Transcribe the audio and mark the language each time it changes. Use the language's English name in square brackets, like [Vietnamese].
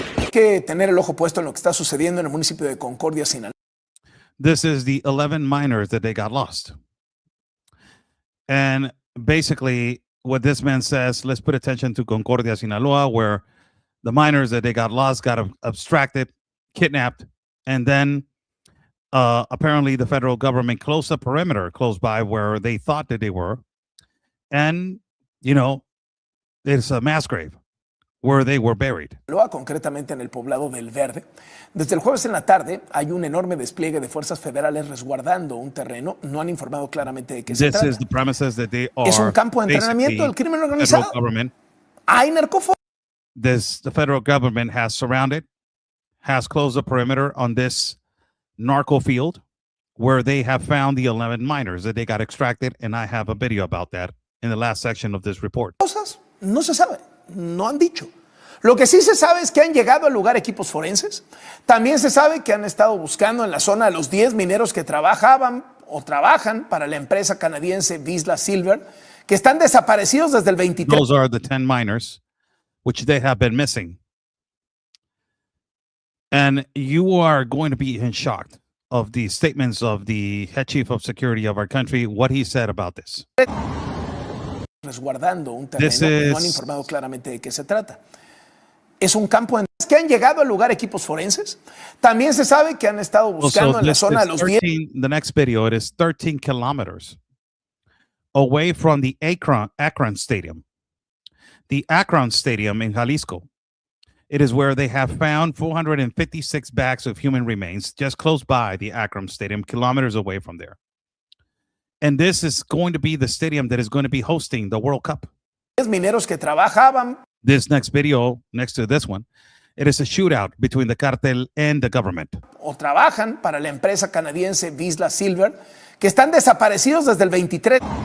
[Spanish] Que tener el ojo puesto en lo que está sucediendo en el municipio de Concordia, Sinaloa. [English] This is the 11 miners that they got lost. And basically what this man says, let's put attention to Concordia, Sinaloa, where the miners that they got lost got abstracted, kidnapped, and then apparently the federal government closed a perimeter close by where they thought that they were. And, it's a mass grave where they were buried. [Spanish] Concretamente en el poblado del Verde. Desde el jueves en la tarde hay un enorme despliegue de fuerzas federales resguardando un terreno. No han informado claramente de qué se trata. [English] This is the premises that they are. [Spanish] Es un campo de entrenamiento del crimen organizado. Hay narcófagos. [English] The federal government has surrounded has closed the perimeter on this narco field where they have found the 11 miners that they got extracted, and I have a video about that in the last section of this report. [Spanish] Cosas no se sabe, no han dicho. Lo que sí se sabe es que han llegado al lugar equipos forenses. También se sabe que han estado buscando en la zona a los 10 mineros que trabajaban o trabajan para la empresa canadiense Vizsla Silver, que están desaparecidos desde el 23. [English] Those are the 10 miners which they have been missing. And you are going to be in shock of the statements of the head chief of security of our country, what he said about this. [Spanish] Resguardando un terreno, no han informado claramente de qué se trata. Es un campo en que han llegado al lugar equipos forenses. También se sabe que han estado buscando en la zona de los 10. [English] The next video, it is 13 kilometers away from the Akron Stadium. The Akron Stadium in Jalisco. It is where they have found 456 bags of human remains just close by the Akron Stadium, kilometers away from there. And this is going to be the stadium that is going to be hosting the World Cup. [Spanish] Mineros que trabajaban. [English] This next video, next to this one, it is a shootout between the cartel and the government. [Spanish] O trabajan para la empresa canadiense Vizsla Silver, que están desaparecidos desde el 23.